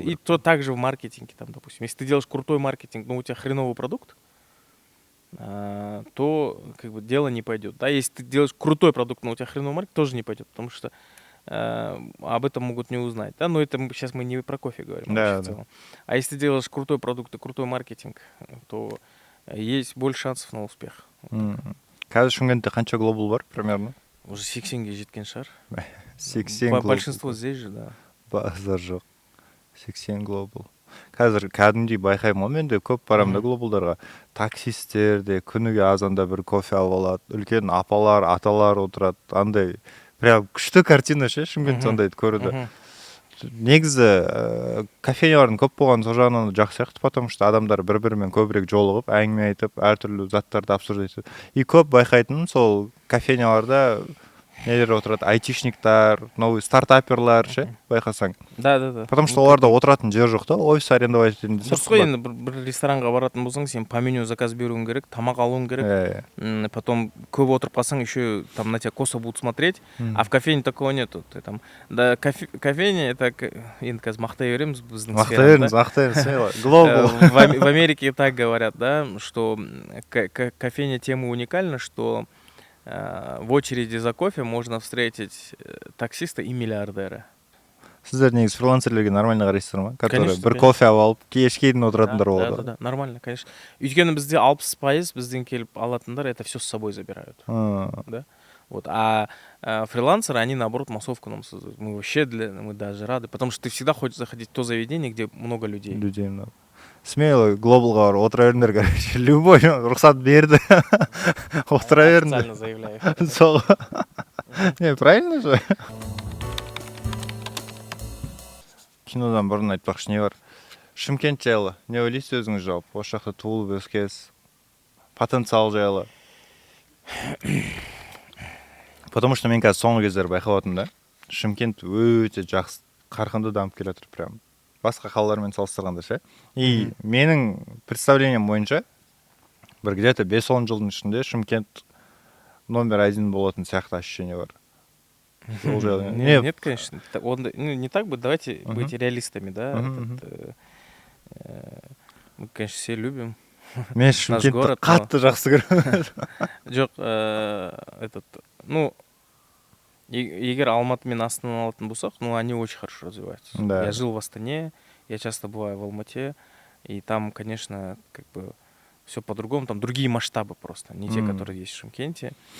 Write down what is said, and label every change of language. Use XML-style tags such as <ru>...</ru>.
<ru>И то также в маркетинге, там, допустим. Если ты делаешь крутой маркетинг, но у тебя хреновый продукт, то как бы дело не пойдет. Да? Если ты делаешь крутой продукт, но у тебя хреновый маркетинг, тоже не пойдет, потому что об этом могут не узнать. Да? Но это сейчас мы не про кофе говорим. Да. А если ты делаешь крутой продукт и крутой маркетинг, то есть больше шансов на успех.</ru> <kk>Қазір Шымкентте қанша глобал бар</kk> <ru>примерно?</ru> <kk>Уже 80-ге жеткен шығар. 80 глобал.</kk> <ru>Большинство здесь же, да.</ru> <kk>Базар жоқ. 80 глобал. Қазір кәдімгідей байқаймын ғой, мен де көп барамын да глобалдарға. Таксистер де күніге азанда бір кофе алып алады. Үлкен апалар, аталар отырады. Андай прям күшті картина ше, Шымкентте ондайды көруді. Негізі кофейнялардың көп болған сол жағынан жақсы сияқты,</kk> <ru>потому что</ru> <kk>адамдар бір-бірімен көбірек жолығып, әңгіме айтып, әртүрлі заттарды</kk> <ru>обсуждать</ru> <kk>етеді. И көп байқайтыным сол кофейняларда нелер отырады, айтишниктар,</kk> <ru>новый</ru> <kk>стартаперлар ше, байқасаң.</kk> <ru>Да. Потому что</ru> <kk>оларда отыратын жер жоқ та, офис арендовать ететін десе. Дұрыс қой, енді бір ресторанға баратын болсаң, сен</kk> <ru>по меню</ru> <kk>заказ беруің керек, тамақ алуың керек.</kk> <ru>Потом</ru> <kk>көп отырып қалсаң,</kk> <ru>еще там на тебя косо будут смотреть, а в кофейне такого нету. Ты там, да, кофейня это</ru> <kk>енді қазір мақтай береміз біздің сферада. Мақтаймыз, глобал.</kk> <ru>В Америке так говорят, да, что кофейня тема уникальна, что в очереди за кофе можно встретить таксиста и миллиардера.</ru> <kk>Сіздер негізі фрилансерлерге нормально қарайсыздар ма?</kk> <ru>Которые</ru> <kk>бір кофе алып, кешке дейін отыратындар болады.</kk> <ru>Да, нормально, конечно.</ru> <kk>Өйткені бізде 60% бізден келіп алатындар</kk> <ru>это все с собой забирают. Да? Вот. А фрилансеры, они наоборот массовку нам создают. Мы вообще мы даже рады, потому что ты всегда хочешь заходить в то заведение, где много людей. Людей много. Смело</ru> <kk>глобалға барып отыра беріңдер,</kk> <ru>короче.</ru> <kk>Любой рұқсат берді. Отыра беріңдер.</kk> <ru>Официально заявляю.</ru> <kk>Сол. Не,</kk> <ru>правильно же?</ru> <kk>Кинодан бұрын айтпақшы не бар? Шымкент жайлы. Не ойлайсыз өзіңіз жалпы? Осы жақта туылып өскенсіз. Потенциал жайлы.</kk> <ru>Потому что</ru> <kk>мен қазір соңғы кездері байқап отырмын да. Шымкент өте жақсы қарқынды дамып келе жатыр прям. Басқа қалалармен салыстырғанда ше. И менің</kk> <ru>представлением</ru> <kk>бойынша бір где-то 5-10 жылдың ішінде Шымкент номер 1 болатын сияқты</kk> <ru>ощущение</ru> <kk>бар.</kk> <ru>Нет, конечно. Не так бы, давайте быть реалистами, да. Мы, конечно, все любим.</ru> <kk>Мен Шымкентті қатты жақсы көремін. Жоқ, ну, егер Алматы мен Астана алатын болсақ, ну,</kk> <ru>они очень хорошо развиваются. Да. Я жил в Астане, я часто бываю в Алмате, и там, конечно, как бы все по-другому, там другие масштабы просто, не те, которые есть в Шымкенте.</ru>